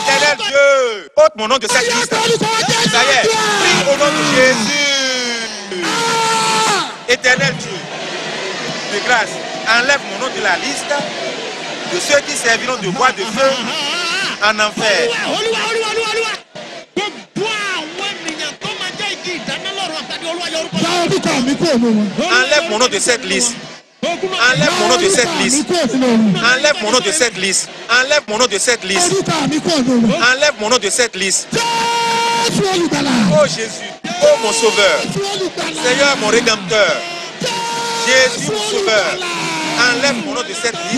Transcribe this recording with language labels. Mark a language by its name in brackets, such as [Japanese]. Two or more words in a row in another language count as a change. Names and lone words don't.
[French] éternel Dieu, ôte mon nom de cette liste. Ça y est, prie au nom de Jésus. Éternel Dieu, de grâce, enlève mon nom de la liste de ceux qui serviront de bois de feu en enfer. [Yoruba] Olúwa. Gbogbo àwọn ènìyàn tó máa jẹ́ igi ìdáná lọ́run àpáàdì Olúwa yọ orúkọ. Yọ orúkọ mi kúrò nù wọn. [French] Enlève mon nom de cette liste. Enlève mon nom de cette liste. Enlève mon nom de cette liste. Enlève mon nom de cette liste. Enlève mon nom de cette liste. Oh Jésus, oh mon sauveur, Seigneur mon rédempteur, Jésus mon sauveur, enlève mon nom de cette liste.